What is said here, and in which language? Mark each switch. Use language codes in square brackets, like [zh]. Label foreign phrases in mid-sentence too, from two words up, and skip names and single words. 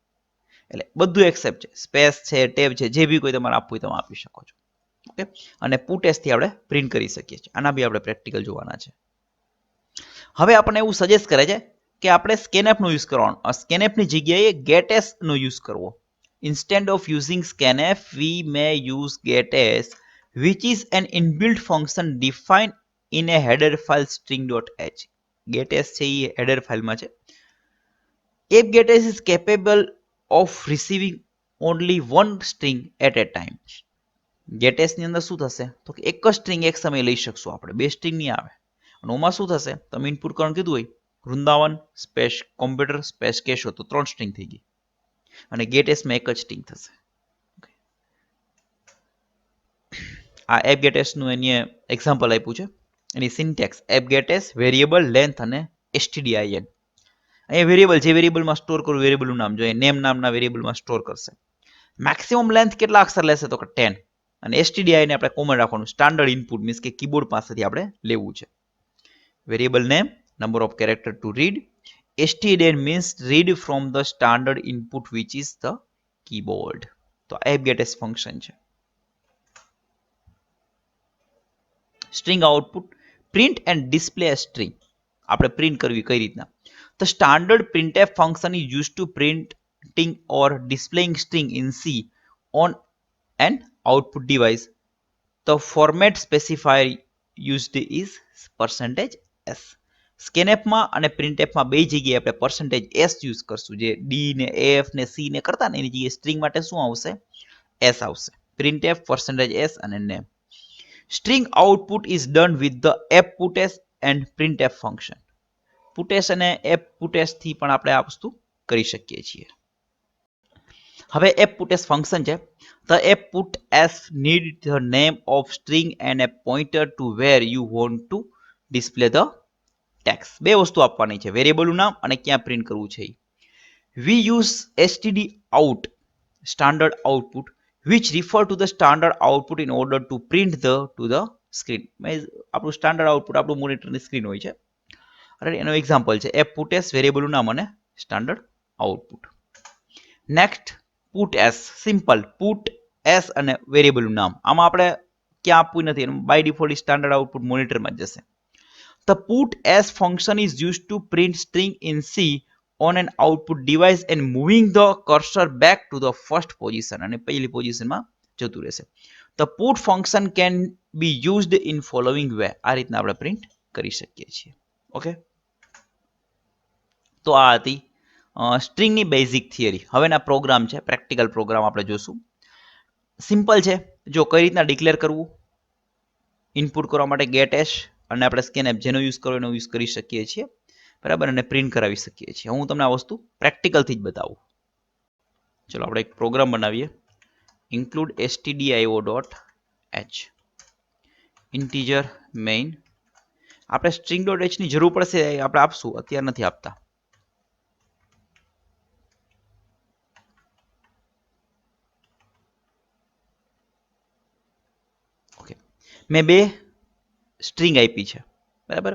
[gu] એટલે બધું એક્સેપ્ટ છે, સ્પેસ છે, ટેબ છે, જે બી કોઈ તમારે આપવું હોય તમે આપી શકો છો. ઓકે. અને પુટએસ થી આપણે પ્રિન્ટ કરી શકીએ છીએ. આના બી આપણે પ્રેક્ટિકલ જોવાના છે. હવે આપણને એવું સજેસ્ટ કરે છે કે આપણે સ્કેનએફ નો યુઝ કરવાનો. સ્કેનએફ ની જગ્યાએ getS નો યુઝ કરવો. [en] Instead of using scanf, we may use getS, which is an inbuilt function defined in a header file string.h. [gu] getS છે એ header ફાઇલમાં છે. [en] fgetS is capable of receiving only one string at a time. [gu] getS ની અંદર શું થશે? તો કે એક જ સ્ટ્રિંગ એક સમયે લઈ શકશું આપણે, બે સ્ટ્રિંગ નહીં આવે. અને ઓમાં શું થશે? તમે ઇનપુટ કરવાનું કીધું હોય, વૃંદાવન સ્પેસ [en] computer space [gu] કેશો, તો 3 સ્ટ્રિંગ થઈ ગઈ. અને getS માં એક જ સ્ટ્રિંગ થશે. આ fgetS નું એની એક્ઝામ્પલ આપ્યું છે. એની સિન્ટેક્સ fgetS [en] variable length [gu] અને stdin. અહીંયા વેરિયેબલ જે વેરિયેબલમાં સ્ટોર કરવું વેરિયેબલનું નામ જોઈએ, નેમ નામના વેરિયેબલમાં સ્ટોર કરશે. [en] maximum length [gu] કેટલા અક્ષર લેશે? તો કે 10. અને stdin ને આપણે કોમન રાખવાનું, [en] standard input means [gu] કે કીબોર્ડ પાસેથી આપણે લેવું છે. [en] variable name, number of character to read. stdin means read from the standard input which is the keyboard. [gu] તો fgetS ફંક્શન છે. [en] string output, print and display a string. [gu] આપણે પ્રિન્ટ કરવી કઈ રીતના? [en] The standard printf function is used to printing or displaying string in C on an output device. The format specifier used is %s. [gu] સ્કેનએફમાં અને પ્રિન્ટએફમાં બે જગ્યાએ આપણે %s યુઝ કરશું. જે ડી ને એફ ને સી ને કરતા ને એની જગ્યાએ સ્ટ્રિંગ માટે શું આવશે? એસ આવશે. પ્રિન્ટએફ %s અને નેમ. [en] String output is done with the fputS and printf function. [gu] પુટેસ અને fputS થી પણ આપણે આ વસ્તુ કરી શકીએ છીએ. હવે fputS ફંક્શન છે. [en] The fputS need the name of string and a pointer to where you want to display the text. [gu] બે વસ્તુ આપવાની છે, વેરિયેબલનું નામ અને ક્યાં પ્રિન્ટ કરવું છે. [en] We use stdout, standard output, which refer to the standard output in order to print to the screen. [gu] આપણું [en] standard output [gu] આપણું મોનિટરની સ્ક્રીન હોય છે. એનો એક્ઝામ્પલ છે fputS, વેરિયેબલનું નામ અને [en] standard output. [gu] નેક્સ્ટ, પુટએસ, સિમ્પલ પુટએસ અને વેરિયેબલનું નામ. આમાં આપણે ક્યાં આપવું નથી, [en] by default standard output [gu] મોનિટરમાં જ જશે. [en] The putS function is used to print string in C on an output device and moving the cursor back to the first position. [gu] અને પહેલી પોઝિશનમાં જતું રહેશે. [en] The put function can be used in following way. [gu] આ રીતના આપણે પ્રિન્ટ કરી શકીએ છીએ. ઓકે. તો આ હતી સ્ટ્રિંગની બેઝિક થિયરી. હવેના પ્રોગ્રામ છે, [en] practical program [gu] આપણે જોશું. સિમ્પલ છે. જો કઈ રીતના ડિક્લેર કરવું, ઇનપુટ કરવા માટે getS અને આપણે સ્કેનએફ જેનો યુઝ કરવો એનો યુઝ કરી શકીએ છીએ, બરાબર, અને પ્રિન્ટ કરાવી શકીએ છીએ. હું તમને આ વસ્તુ પ્રેક્ટિકલથી જ બતાવું. ચલો આપણે એક પ્રોગ્રામ બનાવીએ. [en] include stdio.h, integer main, [gu] આપણે સ્ટ્રિંગ ડોટ એચ ની જરૂર પડશે, આપણે આપશું, અત્યારે નથી આપતા. ઓકે, મેં 2 સ્ટ્રિંગ આપી છે, બરાબર.